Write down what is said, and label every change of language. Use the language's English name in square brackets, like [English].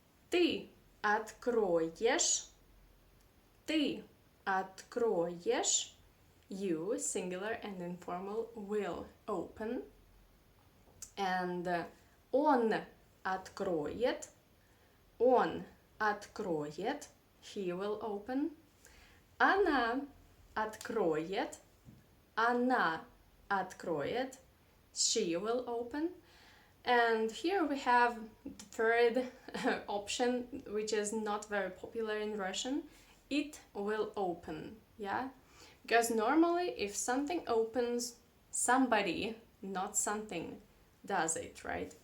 [Russian] Ты откроешь, ты откроешь, [English] you, singular and informal, will open. And [Russian] он откроет, он откроет, [English] he will open. [Russian] Она откроет, она откроет, [English] she will open. And here we have the third option, which is not very popular in Russian. It will open, yeah? Because normally if something opens, somebody, not something, does it, right?